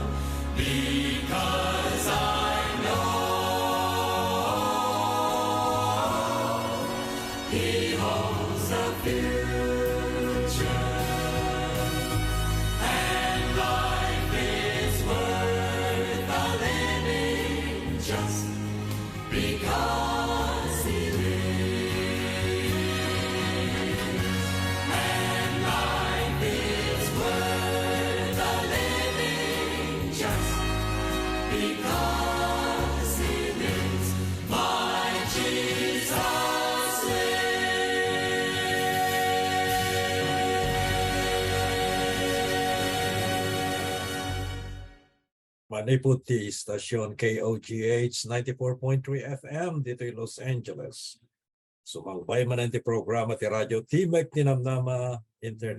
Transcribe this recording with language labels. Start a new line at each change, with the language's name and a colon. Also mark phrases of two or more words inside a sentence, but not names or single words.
English: Because I know he holds the future, and life is worth the living just because he lives. And life is worth the living just because he lives. My Jesus
Iloko: Maniputi, Stasyon KOGH 94.3 FM, dito'y Los Angeles. Sumangbay man ang ti programa ti Radyo Timek Tinamnama International.